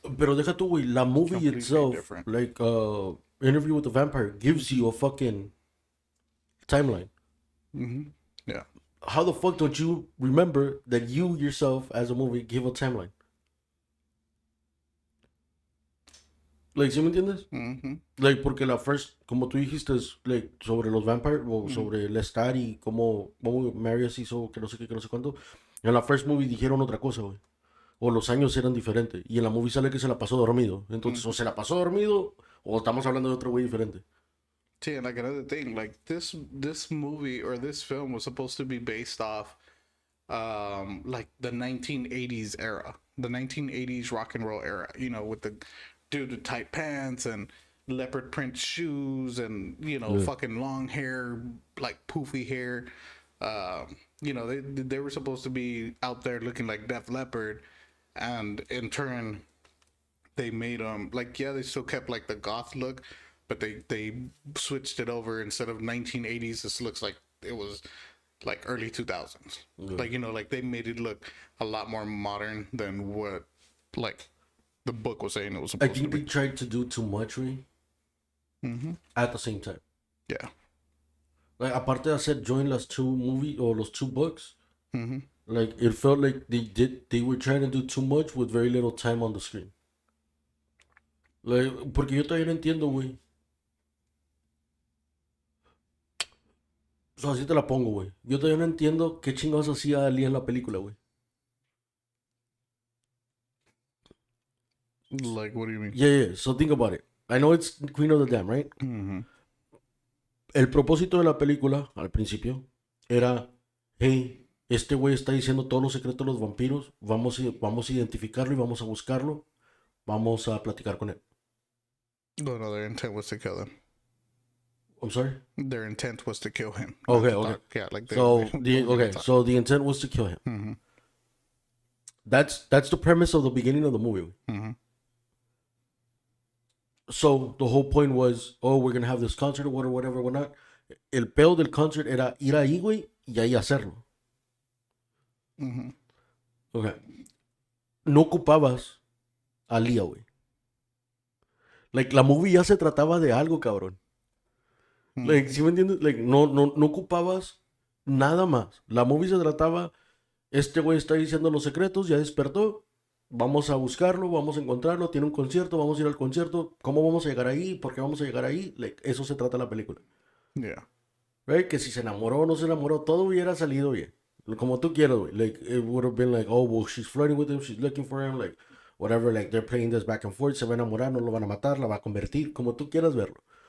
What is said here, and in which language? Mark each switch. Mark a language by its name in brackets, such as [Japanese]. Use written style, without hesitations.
[Spanish] Pero deja tú, güey, la movie [English] Completely itself, different. like, Interview with the Vampire, gives you a fucking timeline. yeah. How the fuck don't you remember that you yourself, as a movie, give a timeline? [Spanish] Like, ¿sí me entiendes? Mm-hmm. Like, porque la first, como tú dijiste, es, like, sobre los vampires, o sobre Lestat y cómo Marius hizo que no sé qué, que no sé cuánto. En la first movie dijeron otra cosa, güey. O los años eran diferentes. Y en la movie sale que se la pasó dormido. Entonces, o se la pasó dormido, o estamos hablando de otro güey diferente. [English] See, and like another thing, like this movie or this film was supposed to be based off like the 1980s era, the 1980s rock and roll era, you know, with the dude with tight pants and leopard print shoes and, you know, Yeah. fucking long hair, like poofy hair. You know, they were supposed to be out there looking like Def Leppard, and in turn they made them like, yeah, they still kept like the goth look, but they switched it over. Instead of 1980s, this looks like it was like early 2000s. Like, you know, like they made it look a lot more modern than what like the book was saying it was I supposed to think they be. tried to do too much, güey. At the same time. Yeah. Like, [Spanish] aparte de hacer [English] join las two movie or los two books, like, it felt like they were trying to do too much with very little time on the screen. [Spanish] Like, porque yo todavía no entiendo, güey. O sea, así te la pongo, güey. Yo todavía no entiendo qué chingados hacía Ali en la película, güey. [English] Like, what do you mean? Yeah. So think about it. I know it's Queen of the Dam, right? [Spanish] El propósito de la película, al principio, era, hey, este güey está diciendo todos los secretos de los vampiros, vamos a identificarlo y vamos a buscarlo, vamos a platicar con él. [English] No, their intent was to kill him. I'm sorry? Their intent was to kill him. Okay, not to okay. talk. Yeah, like So the intent was to kill him. That's the premise of the beginning of the movie. So the whole point was, oh, we're gonna have this concert or whatever, whatnot. [Spanish] El peor del concert era ir ahí, güey, y ahí hacerlo. Okay. No ocupabas a Lía, güey. Like, la movie ya se trataba de algo, cabrón. Like, ¿sí me entiendes? Like, no ocupabas nada más. La movie se trataba, este güey está diciendo los secretos, ya despertó, vamos a buscarlo, vamos a encontrarlo, tiene un concierto, vamos a ir al concierto, ¿cómo vamos a llegar ahí? ¿Por qué vamos a llegar ahí? Like, eso se trata la película. [English] Yeah. Right? [Spanish] Que si se enamoró o no se enamoró, todo hubiera salido bien. Como tú quieras, güey. [English] Like, it would have been like, oh, well, she's flirting with him, she's looking for him, like, whatever, like, they're playing this back and forth, [Spanish] se va a enamorar, no lo van a matar, la va a convertir, como tú quieras verlo.